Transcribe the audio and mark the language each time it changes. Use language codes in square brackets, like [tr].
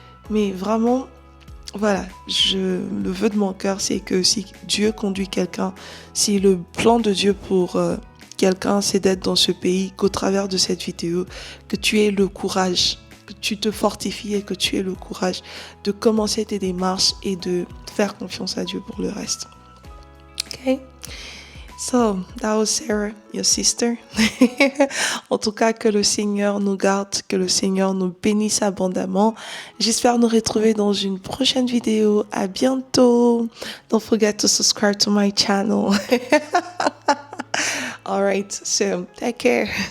[fr] Mais vraiment, voilà, le vœu de mon cœur, c'est que si Dieu conduit quelqu'un, si le plan de Dieu pour quelqu'un essaie d'être dans ce pays, qu'au travers de cette vidéo, que tu aies le courage, que tu te fortifies et que tu aies le courage de commencer tes démarches et de faire confiance à Dieu pour le reste. [en] Okay? So, that was Sarah, your sister. [fr] En tout cas, que le Seigneur nous garde, que le Seigneur nous bénisse abondamment. J'espère nous retrouver dans une prochaine vidéo. À bientôt. [en] Don't forget to subscribe to my channel. All right, so take care.